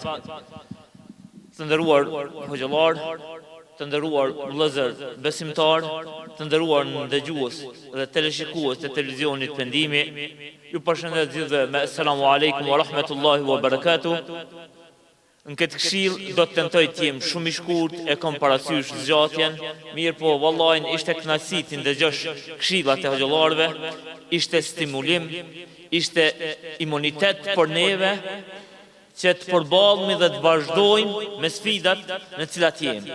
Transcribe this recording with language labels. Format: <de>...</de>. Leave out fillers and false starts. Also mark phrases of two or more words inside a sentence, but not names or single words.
<sq>Të nderuar hoxhallar, të nderuar vëllezër besimtar, të nderuar ndëgjues dhe teleshikues të televizionit Pendimi, ju përshëndet gjithëve me</sq> <ar>السلام عليكم ورحمة الله وبركاته.</ar> <sq>Në këtë këshill do të tentoj të jem shumë I shkurt, e kam parasysh zgjatjen, mirë po vallahi ishte kënaqësi të ndëgjosh këshillat e hoxhallarëve, ishte stimulim, ishte imunitet për neve që të përballemi dhe të vazhdojmë me sfidat në cilat jemi.</sq>